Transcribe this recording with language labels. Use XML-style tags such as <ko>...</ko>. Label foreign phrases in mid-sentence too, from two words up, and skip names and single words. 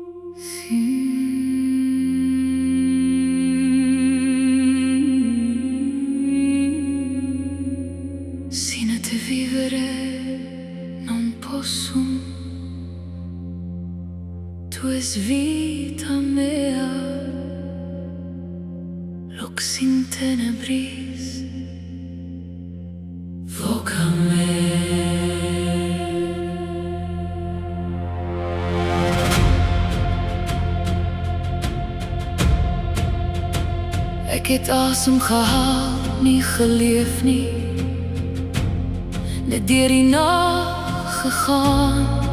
<la>Sino te vivere non posso, tu es vita mea, lux in tenebris voca me.</la> <af>Ek het asem gehaal, nie geleef nie, net deur die nag gegaan.</af>